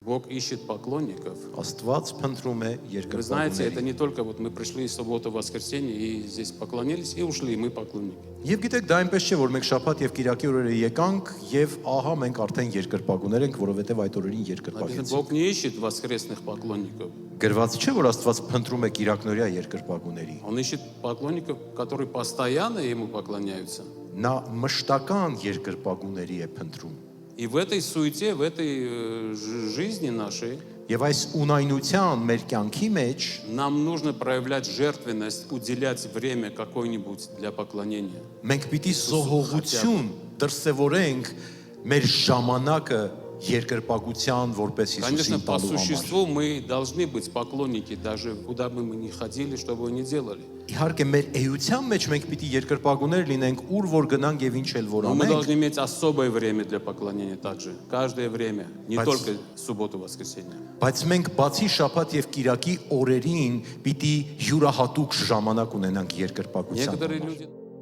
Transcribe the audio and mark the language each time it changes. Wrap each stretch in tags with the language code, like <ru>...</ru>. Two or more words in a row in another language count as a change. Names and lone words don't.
<ru>Бог ищет поклонников.</ru> <hy>Աստված փնտրում է</hy> <ru>Вы знаете, это</ru> <hy>երկրպագուների։</hy> <ru>не только вот мы пришли в субботу, воскресенье и здесь поклонились и ушли, мы поклонники.</ru> <hy>Եվ գիտեք, դա այնպես չէ, որ մենք շաբաթ եւ կիրակի օրերը եկանք եւ ահա մենք արդեն երկրպագուներ ենք, որովհետեւ այդ օրերին</hy> <ru>Написано,</ru> <hy>երկրպագեցինք։</hy> <ru>Бог не ищет воскресных поклонников.</ru> <hy>Գրված չէ, որ Աստված փնտրում է կիրակնորյա երկրպագուների։</hy> <ru>Он ищет поклонников, которые постоянно Ему поклоняются.</ru> <hy>Նա մշտական երկրպագուների է փնտրում։</hy> <ru>И в этой суете, в этой жизни нашей</ru> <hy>Եվ այս ունայնության մեր կյանքի մեջ</hy> <ru>нам нужно проявлять жертвенность, уделять время какое-нибудь для поклонения.</ru> <hy>մենք պիտի զոհողություն դրսևորենք մեր ժամանակը երկրպագության որպես</hy> <ru>Конечно,</ru> <hy>Հիսուսին</hy> <ru>по</ru> <hy>տալու համար։</hy> <ru>существу мы должны быть поклонники, даже куда бы мы ни ходили, что бы ни делали.</ru> <hy>Իհարկե մեր էության մեջ մենք պիտի երկրպագուներ լինենք, ուր որ գնանք եւ ինչ էլ որ</hy> <ru>Но мы</ru> <hy>անենք,</hy> <ru>должны иметь особое время для поклонения также. Каждое время, не</ru> <hy>Բայց-</hy> <ru>только субботу, воскресенье.</ru> <hy>բայց մենք բացի շաբաթ եւ կիրակի օրերին պիտի յուրահատուկ ժամանակ ունենանք երկրպագության։</hy> <ru>Некоторые</ru> <hy>համար։</hy> <ru>люди</ru>